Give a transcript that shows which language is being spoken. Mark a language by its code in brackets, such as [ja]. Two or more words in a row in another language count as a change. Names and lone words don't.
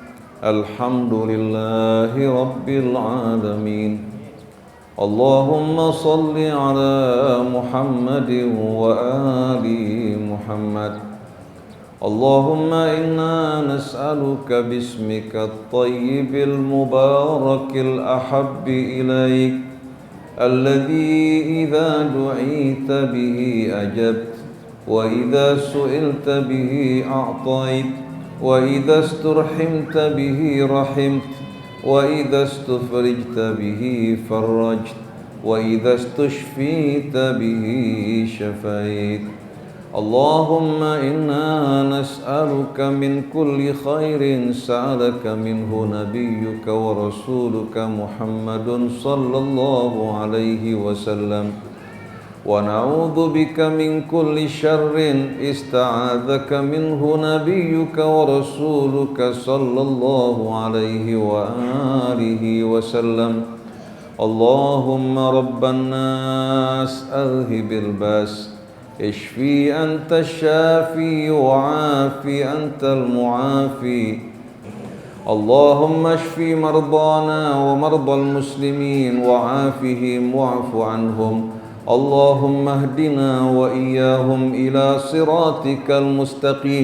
[ar] الحمد لله رب العالمين. اللهم صل على محمد وعلى آل محمد. اللهم إنا نسألك باسمك الطيب المبارك الأحب إليك الذي إذا دعيت به أجبت وإذا سئلت به أعطيت وإذا استرحمت به رحمت وإذا استفرجت به فرجت وإذا استشفيت به شفيت. اللهم إنا نسألك من كل خير سألك منه نبيك ورسولك محمد صلى الله عليه وسلم ونعوذ بك من كل شر استعاذك منه نبيك ورسولك صلى الله عليه وعلى آله وسلم. اللهم رب الناس أذهب البأس اشفي أنت الشافي وعافي أنت المعافي. اللهم اشف مرضانا ومرضى المسلمين وعافهم واعف عنهم. اللهم اهدنا وإياهم إلى صراطك المستقيم.